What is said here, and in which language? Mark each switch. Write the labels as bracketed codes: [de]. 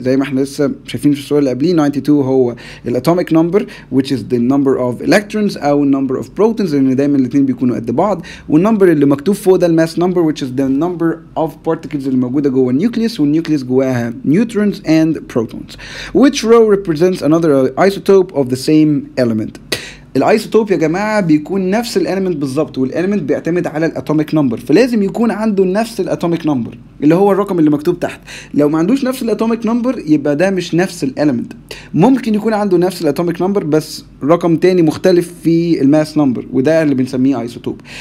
[ar] زي ما احنا لسه شايفين في السؤال اللي قبليه، 92 هو الatomic number [en] which is the number of electrons [ar] او number of protons، لان دايما الاثنين بيكونوا قد بعض، والنمبر اللي مكتوب فوق ده الماس number [en] which is the number of particles [ar] اللي موجوده جوه النيوكليوس، والنيوكليوس جواها [en] neutrons and protons. Which row represents another isotope of the same element. [ar] الايسوتوب يا جماعه بيكون نفس الاليمنت بالظبط، والاليمنت بيعتمد على الاتوميك نمبر، فلازم يكون عنده نفس الاتوميك نمبر اللي هو الرقم اللي مكتوب تحت. لو ما عندوش نفس الاتوميك نمبر يبقى ده مش نفس الاليمنت. ممكن يكون عنده نفس الاتوميك نمبر بس رقم تاني مختلف في الماس نمبر، وده اللي بنسميه ايسوتوب.